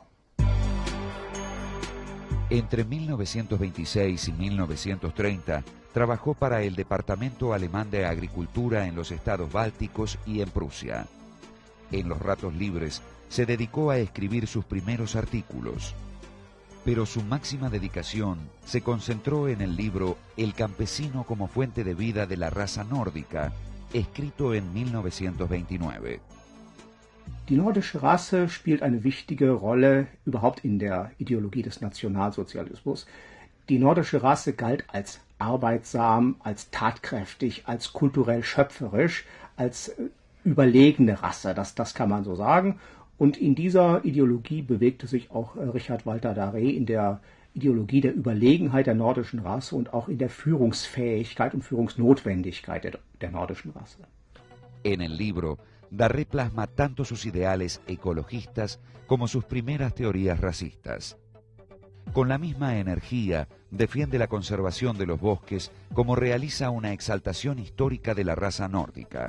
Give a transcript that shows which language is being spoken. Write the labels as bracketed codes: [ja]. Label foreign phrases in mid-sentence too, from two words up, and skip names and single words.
[es] Entre 1926 y 1930, trabajó para el Departamento Alemán de Agricultura en los estados bálticos y en Prusia. En los ratos libres se dedicó a escribir sus primeros artículos, pero su máxima dedicación se concentró en el libro El campesino como fuente de vida de la raza nórdica, escrito en 1929. [de] Die nordische Rasse spielt eine wichtige Rolle überhaupt in der Ideologie des Nationalsozialismus. Die nordische Rasse galt als arbeitsam, als tatkräftig, als kulturell schöpferisch, als überlegene Rasse, das kann man so sagen. Und in dieser Ideologie bewegte sich auch Richard Walter Darré, in der Ideologie der Überlegenheit der nordischen Rasse und auch in der Führungsfähigkeit und Führungsnotwendigkeit der nordischen Rasse. [es] En el libro, Darré plasma tanto sus ideales ecologistas como sus primeras teorías racistas. Con la misma energía, defiende la conservación de los bosques como realiza una exaltación histórica de la raza nórdica.